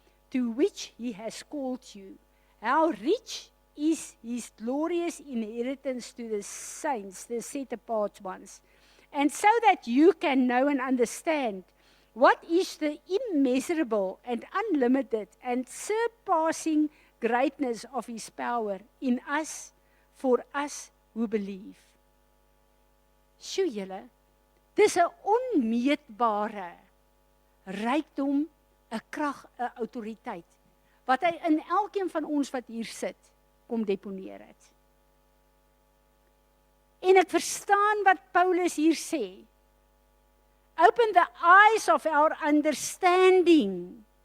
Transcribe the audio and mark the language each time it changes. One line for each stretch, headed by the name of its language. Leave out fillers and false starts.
English: to which he has called you, how rich is his glorious inheritance to the saints, the set-apart ones, and so that you can know and understand what is the immeasurable and unlimited and surpassing greatness of his power in us, for us who believe.
Afrikaans: Sjoe julle, dis 'n onmeetbare rykdom, 'n krag, 'n autoriteit, wat hy in elkeen van ons wat hier sit, kom deponeer het. En ek verstaan wat Paulus hier sê.
English: Open the eyes of our understanding.